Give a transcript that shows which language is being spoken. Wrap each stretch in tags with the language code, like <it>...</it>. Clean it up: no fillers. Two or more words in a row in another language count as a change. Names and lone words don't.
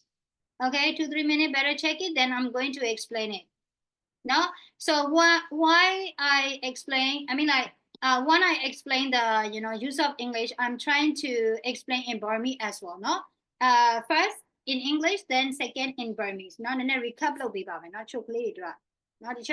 <en>Okay, 2-3 minutes, better check it. Then I'm going to explain it. No, so why I explain, I mean like when I explain the use of English, I'm trying to explain in Burmese as well. No, first in English, then second in Burmese.</en> <my>No, nên recap လုပ်ပေးပါမယ် no ချုပ်ကလေးတွေနော်ဒီ</my>